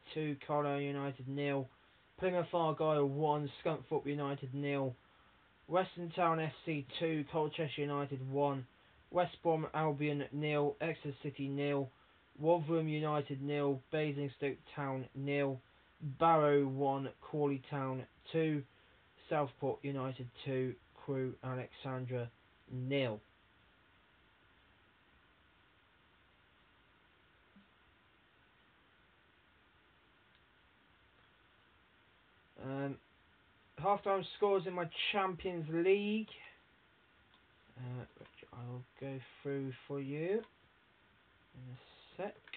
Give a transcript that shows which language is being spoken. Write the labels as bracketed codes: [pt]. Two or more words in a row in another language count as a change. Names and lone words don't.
[en] 2, Carlisle United 0, Plymouth Argyle 1, Scunthorpe United 0, Western Town FC 2, Colchester United 1, West Brom Albion 0, Exeter City 0, Rotherham United 0, Basingstoke Town 0, Barrow 1, Crawley Town 2, Southport United 2, Crewe Alexandra 0. Half-time scores in my Champions League, which I'll go through for you in a sec.